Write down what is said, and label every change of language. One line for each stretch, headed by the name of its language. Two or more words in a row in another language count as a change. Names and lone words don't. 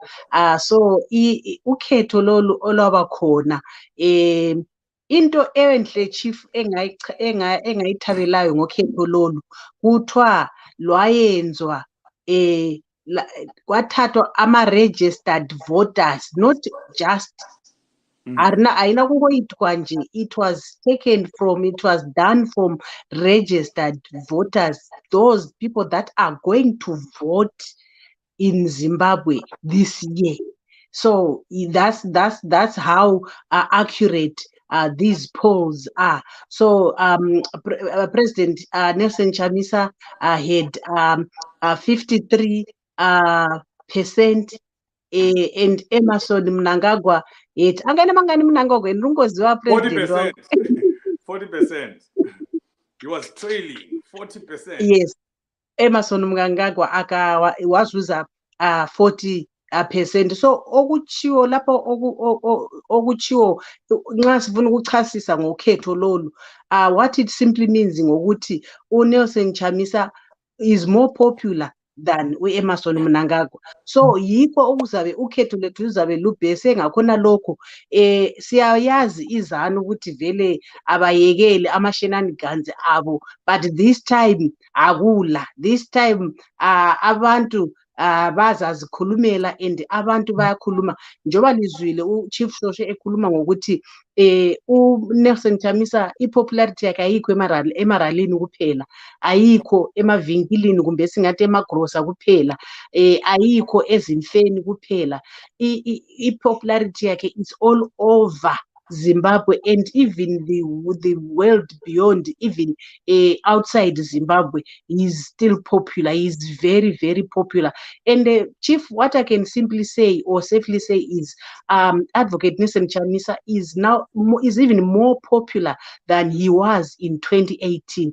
North Ndebele: So ukhetho lolu olwaba khona, into enhle Chief engayithabelayo ngokhetho lolu kuthiwa lwayenzwa kwathathwa ama-
English: registered voters, not just it was done from registered voters, those people that are going to vote in Zimbabwe this year. So that's how accurate these polls are. So President Nelson Chamisa had 53%, and Emmerson Mnangagwa
North Ndebele: angane mangani Mnangagwa ndingoziwa president wako
English: 40%. He was trailing 40%. Yes,
North Ndebele: Emmerson Mnangagwa wazuza 40%. So okuchiwo lapho okuchiwo nxa sifuna ukuchasisa ngokhetho lolu,
English: what it simply means
North Ndebele: ngokuthi uNelson Chamisa
English: is more popular than Emmerson Mnangagwa.
North Ndebele: So yikho okuzabe ukhetho lethu luzabe lubhese ngakhona lokho. Siyayazi izanu ukuthi vele abayekele ama-shenanigans abo,
English: but this time akula. This time
North Ndebele: abantu bazazikhulumela and abantu bayakhuluma. Njoba lizwile uChief Shoshe ekhuluma ngokuthi uNelson Chamisa ipopularity yakhe ayikho emaralini kuphela, ayikho emavinkilini kumbe singathi emagrosa kuphela, ayikho ezimfeni kuphela. Ipopularity yakhe
English: is all over Zimbabwe and even the world beyond, even outside Zimbabwe. He's still popular. He's very, very popular. And Chief, what I can simply say or safely say is Advocate Nelson Chamisa is now is even more popular than he was in 2018.